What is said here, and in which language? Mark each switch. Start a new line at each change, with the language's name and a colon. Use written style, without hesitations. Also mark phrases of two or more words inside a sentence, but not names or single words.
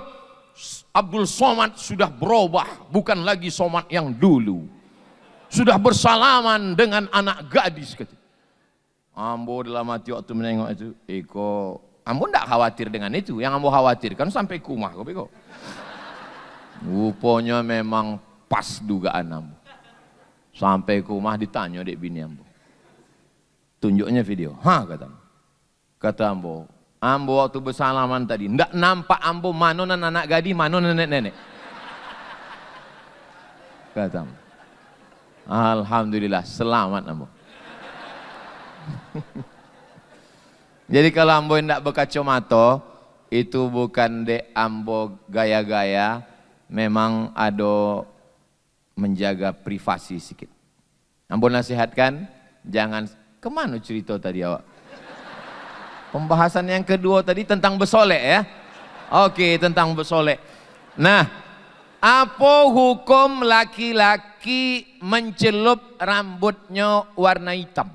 Indonesian: Abdul Somad sudah berubah, bukan lagi Somad yang dulu. Sudah bersalaman dengan anak gadis. Ambo dalam hati waktu menengok itu, ambo tidak khawatir dengan itu. Yang ambo khawatirkan sampai ke rumah. Rupanya memang pas dugaan ambo. Sampai ke rumah ditanya dek bini ambo. Tunjuknya video. Kata ambo waktu bersalaman tadi, tidak nampak ambo manonan anak gadis, manonan nenek-nenek. Kata ambo. Alhamdulillah, selamat ambo. Jadi kalau ambo tidak berkacamata, itu bukan dek ambo gaya-gaya, memang ada menjaga privasi sedikit. Ambo nasihatkan, jangan, kemana cerita tadi awak? Pembahasan yang kedua tadi tentang bersolek ya. Oke, tentang bersolek. Nah, apa hukum laki-laki mencelup rambutnya warna hitam?